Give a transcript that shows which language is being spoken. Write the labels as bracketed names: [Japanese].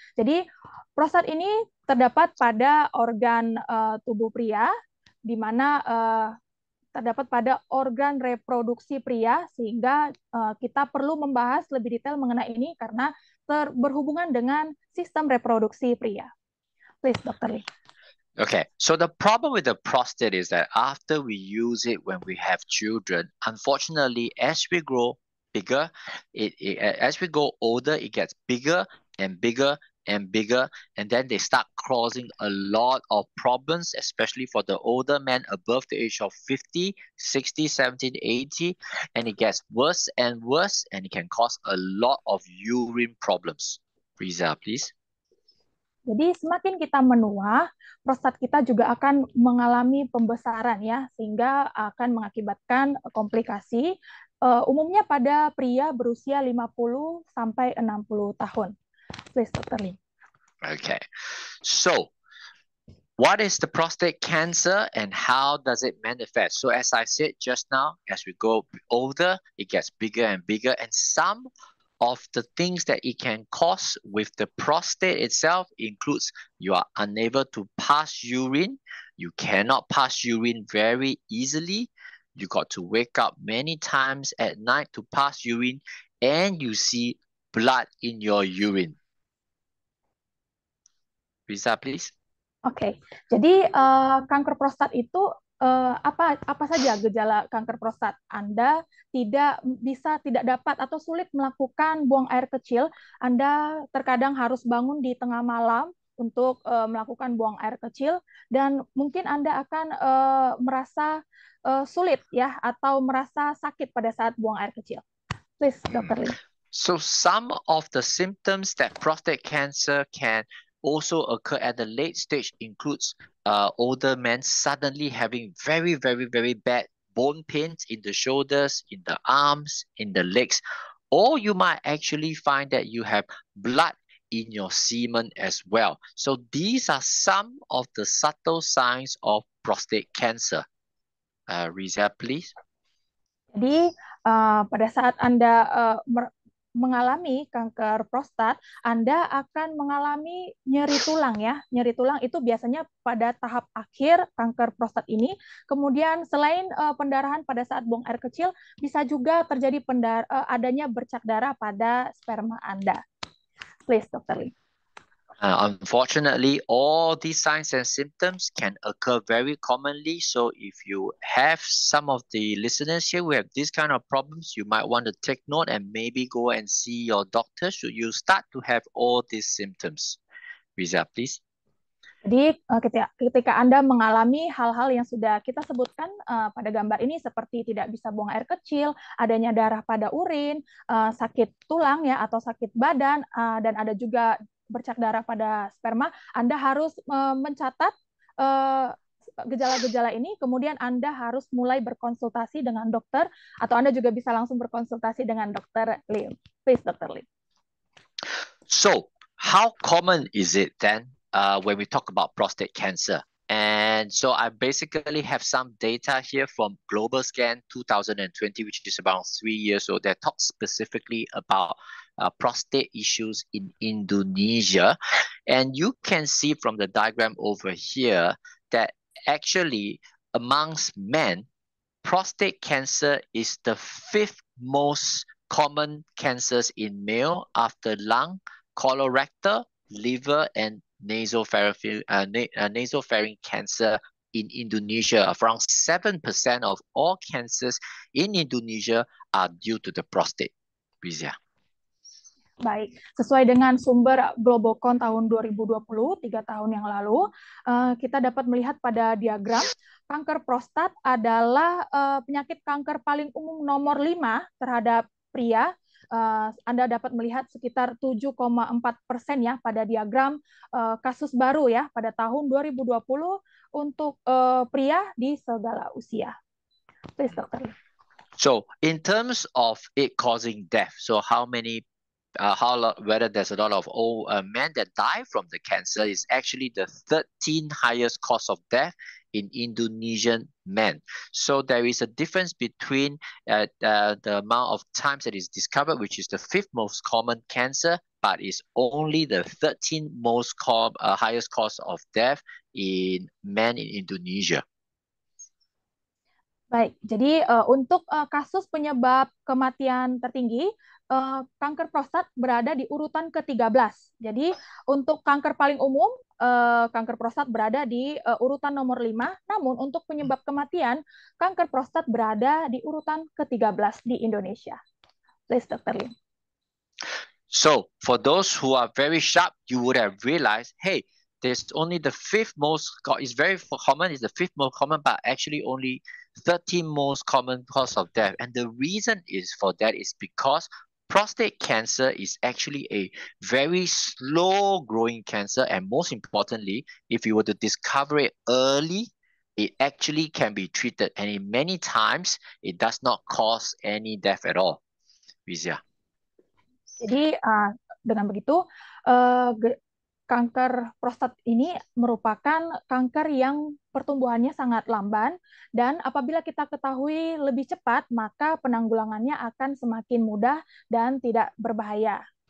[Indonesian] Jadi prostat ini terdapat pada organ tubuh pria, di mana terdapat pada organ reproduksi pria, sehingga kita perlu membahas lebih detail mengenai ini karena berhubungan dengan sistem reproduksi pria. [English] Please, Dr. Lee. Okay, so the problem with the prostate is that after we use it when we have children, unfortunately, as we grow bigger, as we go older, it gets bigger and bigger and bigger, and then they start causing a lot of problems, especially for the older men above the age of 50, 60, 70, 80, and it gets worse and worse, and it can cause a lot of urine problems. Riza, please. [Indonesian] Jadi semakin kita menua, prostat kita juga akan mengalami pembesaran ya, sehingga akan mengakibatkan komplikasi, umumnya pada pria berusia 50 sampai 60 tahun. [English] Please, Dr. Lim. Okay, so what is the prostate cancer and how does it manifest? So as I said just now, as we go older, it gets bigger and bigger, and some of the things that it can cause with the prostate itself includes you are unable to pass urine, you cannot pass urine very easily, you got to wake up many times at night to pass urine, and you see blood in your urine. Riza, please. [Indonesian] Oke, jadi kanker prostat itu apa saja gejala kanker prostat? Anda tidak dapat atau sulit melakukan buang air kecil. Anda terkadang harus bangun di tengah malam untuk melakukan buang air kecil, dan mungkin Anda akan merasa sulit ya, atau merasa sakit pada saat buang air kecil. [English] Please, Dr. Lim. So some of the symptoms that prostate cancer can also occur at the late stage includes older men suddenly having very, very, very bad bone pains in the shoulders, in the arms, in the legs, or you might actually find that you have blood in your semen as well. So these are some of the subtle signs of prostate cancer. Riza, please. [Indonesian] Jadi pada saat Anda mengalami kanker prostat, Anda akan mengalami nyeri tulang ya. Nyeri tulang itu biasanya pada tahap akhir kanker prostat ini. Kemudian selain pendarahan pada saat buang air kecil, bisa juga terjadi adanya bercak darah pada sperma Anda. [English] Please, Dr. Lee. Unfortunately, all these signs and symptoms can occur very commonly. So if you have some of the listeners here who have this kind of problems, you might want to take note and maybe go and see your doctor should you start to have all these symptoms. Riza, please. [Indonesian] Jadi ketika Anda mengalami hal-hal yang sudah kita sebutkan pada gambar ini seperti tidak bisa buang air kecil, adanya darah pada urin, sakit tulang ya atau sakit badan, dan ada juga bercak darah pada sperma, Anda harus mencatat gejala-gejala ini, kemudian Anda harus mulai berkonsultasi dengan dokter, atau Anda juga bisa langsung berkonsultasi dengan Dr. [English] Lim. Please, Dr. Lim. So, how common is it then when we talk about prostate cancer? And so I basically have some data here from Global Scan 2020, which is about 3 years old, that talks specifically about prostate issues in Indonesia. And you can see from the diagram over here that actually amongst men, prostate cancer is the 5th most common cancers in male after lung, colorectal, liver, and nasopharyngeal cancer in Indonesia. Around 7% of all cancers in Indonesia are due to the prostate. Rizia. [Indonesian] Baik, sesuai dengan sumber Globocon tahun 2020, 3 tahun yang lalu, kita dapat melihat pada diagram, kanker prostat adalah penyakit kanker paling umum nomor 5 terhadap pria. Anda dapat melihat sekitar 7,4% ya pada diagram kasus baru ya pada tahun 2020 untuk pria di segala usia. [English] Please, Dr. So, in terms of it causing death, so how many whether there's a lot of old men that die from the cancer is actually the 13th highest cause of death in Indonesian men. So there is a difference between the amount of times that is discovered, which is the 5th most common cancer, but is only the 13th most highest cause of death in men in Indonesia. [Indonesian] Baik, jadi untuk kasus penyebab kematian tertinggi, kanker prostat berada di urutan ke-13. Jadi untuk kanker paling umum, kanker prostat berada di urutan nomor 5, namun untuk penyebab kematian, kanker prostat berada di urutan ke-13 di Indonesia. [English] Please, Dr. Lim. So, for those who are very sharp, you would have realized, hey, there's only the 5th most, it's very common, it's the 5th most common, but actually only 13 most common cause of death. And the reason is for that is because prostate cancer is actually a very slow growing cancer. And most importantly, if you were to discover it early, it actually can be treated. And in many times, it does not cause any death at all. Rizia. [Indonesian] Jadi dengan begitu, kanker prostat ini merupakan kanker yang pertumbuhannya sangat lamban, dan apabila kita ketahui lebih cepat, maka penanggulangannya akan semakin mudah dan tidak berbahaya.